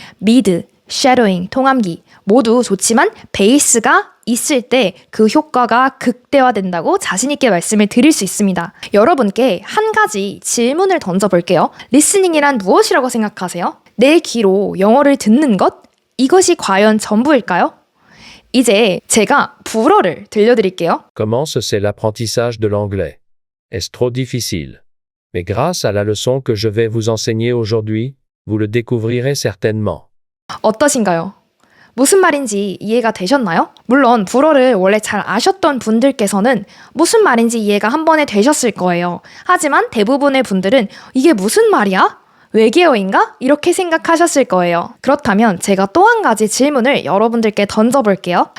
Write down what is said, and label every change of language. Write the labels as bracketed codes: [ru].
[ko] 미드, 쉐도잉, 통암기 모두 좋지만 베이스가 있을 때 그 효과가 극대화된다고 자신있게 말씀을 드릴 수 있습니다. 여러분께 한 가지 질문을 던져볼게요. 리스닝이란 무엇이라고 생각하세요? 내 귀로 영어를 듣는 것? 이것이 과연 전부일까요? 이제 제가 불어를 들려드릴게요. [fr] Comment c'est l'apprentissage de l'anglais? Est-ce trop difficile? Mais grâce à la leçon que je vais vous enseigner aujourd'hui, vous le découvrirez certainement. [ko] 어떠신가요? 무슨 말인지 이해가 되셨나요? 물론 불어를 원래 잘 아셨던 분들께서는 무슨 말인지 이해가 한 번에 되셨을 거예요. 하지만 대부분의 분들은 이게 무슨 말이야? 외계어인가? 이렇게 생각하셨을 거예요. 그렇다면 제가 또 한 가지 질문을 여러분들께 던져볼게요.